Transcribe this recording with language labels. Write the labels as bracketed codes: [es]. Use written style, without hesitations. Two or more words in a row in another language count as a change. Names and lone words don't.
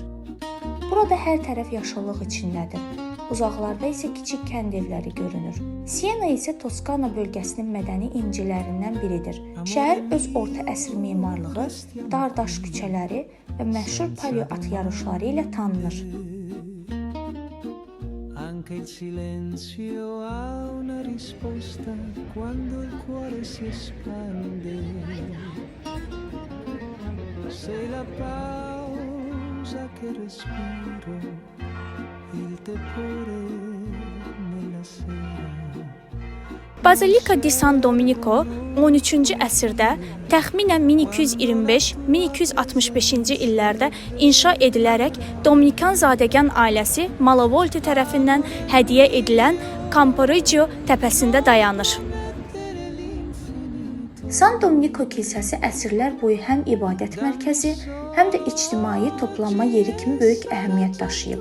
[az] Burada hər tərəf yaşıllıq içindədir. Uzaqlarda isə kiçik kənd evləri görünür. Siena isə Toskana bölgəsinin mədəni incilərindən biridir. Şəhər öz orta əsr memarlığı, dar daş küçələri və məşhur palio at yarışları ilə tanınır. [it] Anche il silenzio ha una risposta quando il cuore si espande. Sei la pausa che respiro, il tepore nella sera. [az] Bazilika di San Domenico 13-cü əsrdə təxminən 1225-1265-ci illərdə inşa edilərək Dominikan zadəgan ailəsi Malavolti tərəfindən hədiyyə edilən Camporeggio təpəsində dayanır. San Domenico kilsəsi əsrlər boyu həm ibadət mərkəzi, həm də ictimai toplanma yeri kimi böyük əhəmiyyət daşıyıb.